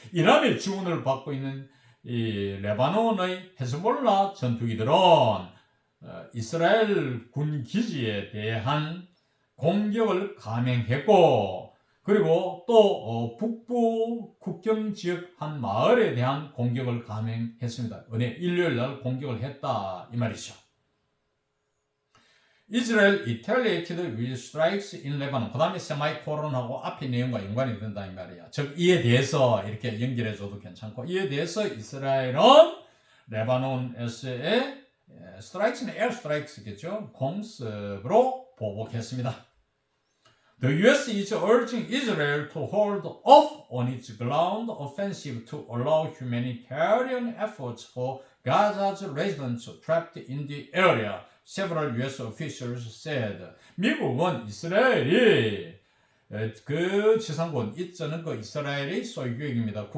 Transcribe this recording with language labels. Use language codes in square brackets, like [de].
[ko] 이란의 지원을 받고 있는 이 레바논의 헤즈볼라 전투기들은 이스라엘 군 기지에 대한 공격을 감행했고, 그리고 또 북부 국경 지역 한 마을에 대한 공격을 감행했습니다. 일요일 날 공격을 했다 이 말이죠. [en] Israel retaliated with strikes in Lebanon. [ko] 그 다음에 세마이콜론하고 앞의 내용과 연관이 된다 이 말이야. 즉 이에 대해서 이렇게 연결해줘도 괜찮고, 이에 대해서 이스라엘은 레바논에서의 스트라이크는 에어 스트라이크겠죠. 공습으로 보복했습니다. [en] The U.S. is urging Israel to hold off on its ground offensive to allow humanitarian efforts for Gaza's residents trapped in the area. Several U.S. officials said. [ko] 미국은 이스라엘이 그 지상군 이자는 그 이스라엘의 소유국입니다.